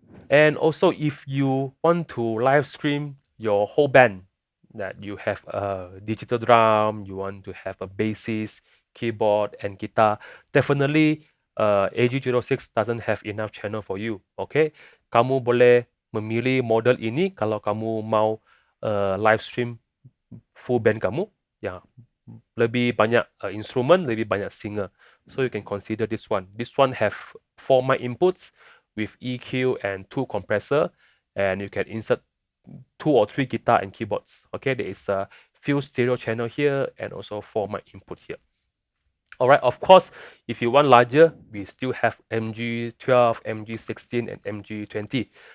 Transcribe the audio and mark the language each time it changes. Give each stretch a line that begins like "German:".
English: And also, if you want to live stream your whole band, that you have a digital drum, you want to have a bassist, keyboard, and guitar, definitely AG06 doesn't have enough channel for you.
Malay: Okay, kamu boleh memilih model ini kalau kamu mau live stream full band kamu, yang lebih banyak instrumen, lebih banyak singer.
English: So you can consider this one. This one have 4 mic inputs with EQ and 2 compressor, and you can insert 2 or 3 guitar and keyboards. Okay, there is a few stereo channel here and also 4 mic input here. Alright, of course, if you want larger, we still have MG12, MG16, and MG20.